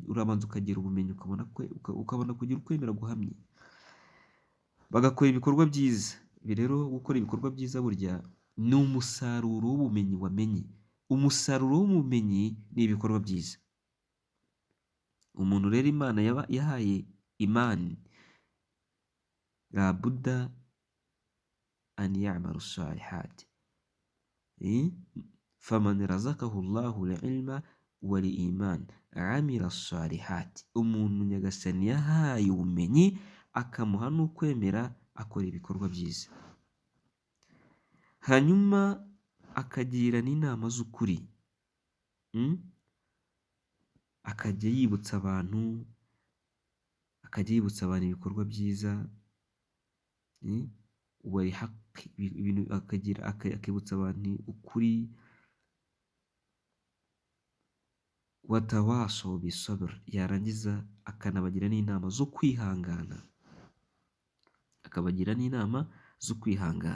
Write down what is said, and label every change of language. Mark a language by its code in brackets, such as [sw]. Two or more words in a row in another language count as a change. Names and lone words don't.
[rw] Urabanza ukagira ubumenyi, ukabona kugira ukwemera guhamye, bagakora ibikorwa byiza. Ibi rero gukora ibikorwa byiza burya ni umusaruro w'ubumenyi wamenye. Umusaruro w'ubumenyi ni ibikorwa byiza. Umuntu rero Imana yahaye imani, [ar] لا بد أن يعمل الصالحات. فمن رزقه الله العلم والإيمان عمل الصالحات. [rw] Umuntu Nyagasani yahaye ubumenyi akamuha n'ukwemera, akora ibikorwa byiza, hanyuma akagira n'inama z'ukuri. Akajya yibutsa abantu ibikorwa byiza, [ar] والحق, [rw] akibutsa abantu ukuri, [ar] وتواصوا بالصبر, [rw] yarangiza akanabagira n'inama zo kwihangana, akabagira n'inama zo kwihangana.